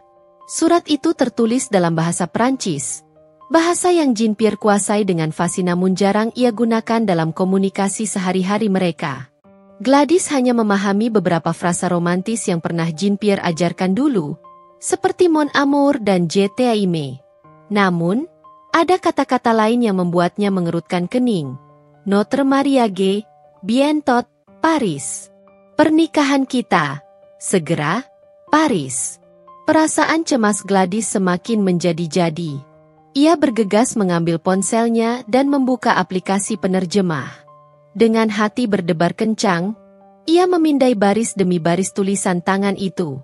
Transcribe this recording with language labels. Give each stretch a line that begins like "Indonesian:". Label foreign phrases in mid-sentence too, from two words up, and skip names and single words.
Indonesian: Surat itu tertulis dalam bahasa Prancis, bahasa yang Jean-Pierre kuasai dengan fasih namun jarang ia gunakan dalam komunikasi sehari-hari mereka. Gladys hanya memahami beberapa frasa romantis yang pernah Jean-Pierre ajarkan dulu, seperti
French: Mon Amour
Indonesian: dan
French: Je t'aime.
Indonesian: Namun, ada kata-kata lain yang membuatnya mengerutkan kening.
French: Notre mariage, bientôt, Paris.
Indonesian: Pernikahan kita. Segera, Paris. Perasaan cemas Gladys semakin menjadi-jadi. Ia bergegas mengambil ponselnya dan membuka aplikasi penerjemah. Dengan hati berdebar kencang, ia memindai baris demi baris tulisan tangan itu.